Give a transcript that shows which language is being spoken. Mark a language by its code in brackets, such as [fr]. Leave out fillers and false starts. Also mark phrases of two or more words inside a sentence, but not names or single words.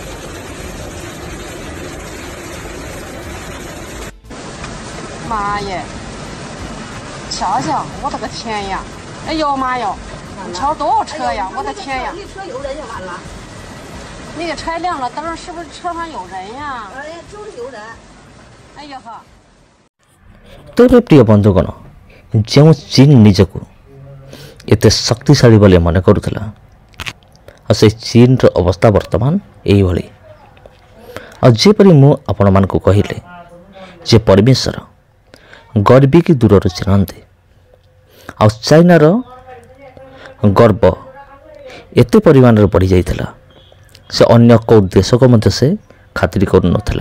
[zh] 妈耶！瞧瞧，我的个天呀！哎呦妈哟！你瞧多少车呀！我的天呀！一车有人就完了。那个拆亮了灯，是不是车上有人呀？哎，就是有人。哎呀呵！ [or] ତେବେ ପ୍ରିୟ ବନ୍ଧୁଗଣ, ଯେଉଁ ଚୀନ ନିଜକୁ ଏତେ ଶକ୍ତିଶାଳୀ ବୋଲି ମନେ କରୁଥିଲା, ଆଉ ସେ ଚୀନର ଅବସ୍ଥା ବର୍ତ୍ତମାନ ଏଇଭଳି। ଆଉ ଯେପରି ମୁଁ ଆପଣମାନଙ୍କୁ କହିଲି ଯେ ପରିବେଶର ଗର୍ବିକି ଦୂରରୁ ଚିହ୍ନନ୍ତି, ଆଉ ଚାଇନାର ଗର୍ବ ଏତେ ପରିମାଣରେ ବଢ଼ିଯାଇଥିଲା, ସେ ଅନ୍ୟ କେଉଁ ଦେଶକୁ ମଧ୍ୟ ସେ ଖାତିର କରୁନଥିଲା।